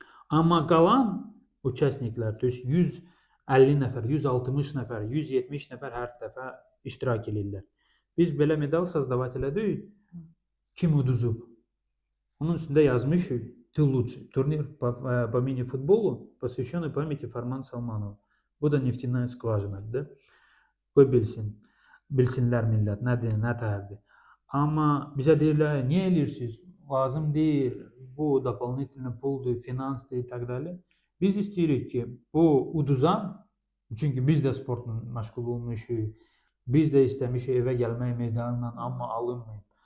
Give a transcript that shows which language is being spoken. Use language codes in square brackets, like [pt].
[az] Amma qalan участникlər, [ru] то есть [az] 150 nəfər, 160 nəfər, 170 nəfər hər dəfə iştirak edirlər. Biz belə medal создавать elədik, kim uduzub. Onun üstündə yazmışıq, [ru] ты лучший. Турнир по мини-футболу, посвященный памяти Farman Salmanova. [az] Bu da neftindən skvajinadır. Qoy bilsinlər millət, nədir, nə tərdir. Amma bizə deyirlər, niyə eləyirsiniz? Lazım deyil, bu дополнительный puldur, finansdır, itd. Biz istəyirik ki, bu uduzan, çünki biz də sportla məşğul olmuşuq, biz də istəmişik evə gəlmək medalıyla, amma alınmayıb.